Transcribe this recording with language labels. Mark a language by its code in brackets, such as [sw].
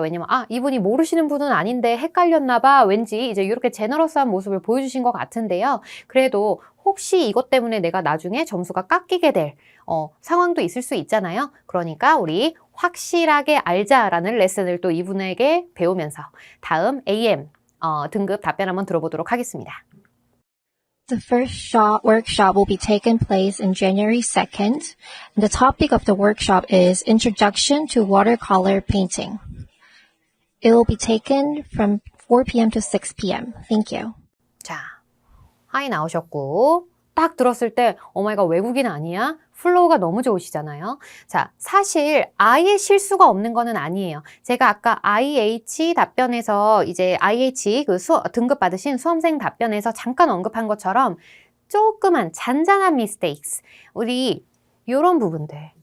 [ko] 왜냐면 이분이 모르시는 분은 아닌데 헷갈렸나 봐. 왠지 이제 이렇게 제너러스한 모습을 보여주신 것 같은데요. 그래도 혹시 이것 때문에 내가 나중에 점수가 깎이게 될 상황도 있을 수 있잖아요. 그러니까 우리 확실하게 알자라는 레슨을 또 이분에게 배우면서 다음 AM 등급 답변 한번 들어보도록 하겠습니다. [en] The first workshop will be taking place in January 2nd, and the topic of the workshop is Introduction to Watercolor Painting. It will be taken from 4 p.m. to 6 p.m. Thank you. [ko] 자, 하이 나오셨고 딱 들었을 때 오마이갓 외국인 아니야? 플로우가 너무 좋으시잖아요. 자, 사실 아예 실수가 없는 거는 아니에요. 제가 아까 IH 답변에서 이제 IH 등급 받으신 수험생 답변에서 잠깐 언급한 것처럼 조그만 잔잔한 mistakes, 우리 요런 부분들.